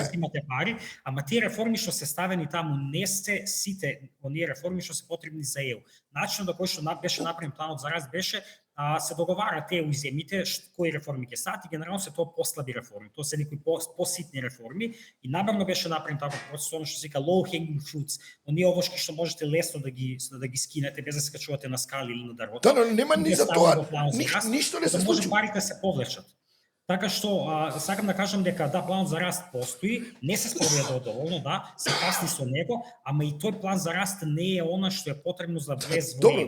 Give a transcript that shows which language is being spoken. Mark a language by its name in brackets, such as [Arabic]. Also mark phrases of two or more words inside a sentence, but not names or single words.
[Macedonian] имате пари, ама тие реформи што се ставени таму не се сите оние реформи што се потребни за ЕУ. Начинот на кој што беше направен планот за раст беше се договарат ЕУ и земјите кои реформи ќе стават и генерално се тоа послаби реформи. Тоа се некои поситни реформи и намерно беше направен таков процес, што се вика [English] low hanging fruits. [Macedonian] Оние овошки што можете лесно да ги скинете без да се качувате на скали или на дрвото. Да, но нема ни за тоа. Ништо не се случи. Може парите се повлечат. Така што сакам да кажам дека планот за раст постои, не се спроведе доволно, се касни со него, ама и тој план за раст не е она што е потребно за влез во ЕУ.